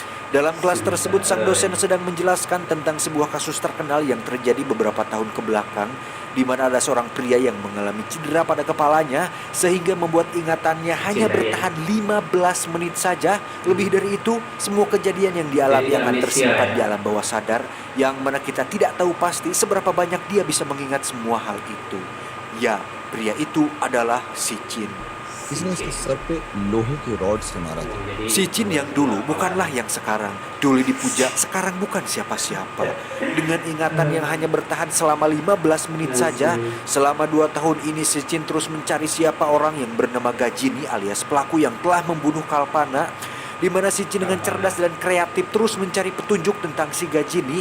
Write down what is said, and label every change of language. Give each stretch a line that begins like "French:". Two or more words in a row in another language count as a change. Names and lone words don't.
Indonesian: Dalam kelas tersebut, sang dosen sedang menjelaskan tentang sebuah kasus terkenal yang terjadi beberapa tahun ke belakang, di mana ada seorang pria yang mengalami cedera pada kepalanya sehingga membuat ingatannya hanya bertahan 15 menit saja. Lebih dari itu, semua kejadian yang dialami akan tersimpan di alam bawah sadar, yang mana kita tidak tahu pasti seberapa banyak dia bisa mengingat semua hal itu. Ya, pria itu adalah si Jin.
Hindi: किसने उसके सर पे लोहे के रॉड से मारा था।
Indonesian: Si Jin yang dulu bukanlah yang sekarang. Dulu dipuja, sekarang bukan siapa-siapa. Dengan ingatan yang hanya bertahan selama 15 menit saja, selama 2 tahun ini si Jin terus mencari siapa orang yang bernama Gajini alias pelaku yang telah membunuh Kalpana, di mana si Jin dengan cerdas dan kreatif terus mencari petunjuk tentang si Gajini.